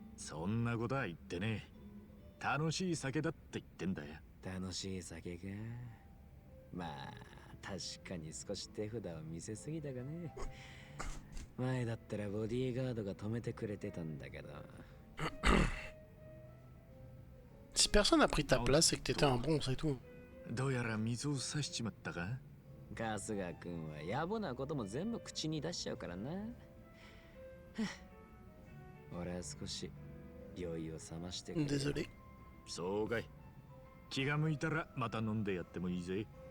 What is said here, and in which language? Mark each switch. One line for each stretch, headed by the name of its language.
Japanese: そんなことは言ってねえ。楽しい酒だって言ってんだよ。楽しい酒か。まあ確かに少し手札を見せすぎたがね。前だったらボディーガードが止めてくれてたんだけど。
French: Si personne n'a pris ta place, c'est que t'étais un bon, c'est tout.
Japanese: どうやら水を差しちまったか。春日君は野暮なことも全部口に出しちゃうからな。俺は少し酔いを覚ましてくれ。
French: Désolé.
Japanese: そうかい。気が向いたらまた飲んでやってもいいぜ。